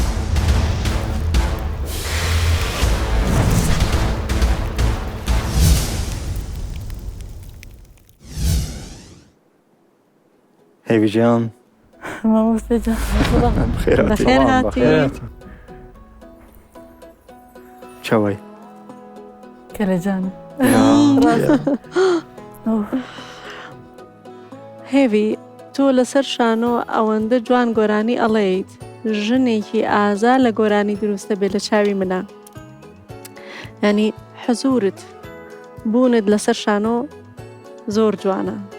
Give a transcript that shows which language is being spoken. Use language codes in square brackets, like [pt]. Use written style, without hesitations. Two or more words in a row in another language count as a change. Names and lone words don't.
[ckb] هیوی جان ما مستجا بخیر هاتی چوی کله جان هێوی تۆ لەسەر شانۆ ئەوەندە جوان گۆرانی ئەڵێیت ژنێکی ئازا لە گۆرانی دروستە بێت لە چاوی منە ینی حەزورت بوونت لەسەر شانۆ زۆر جوانە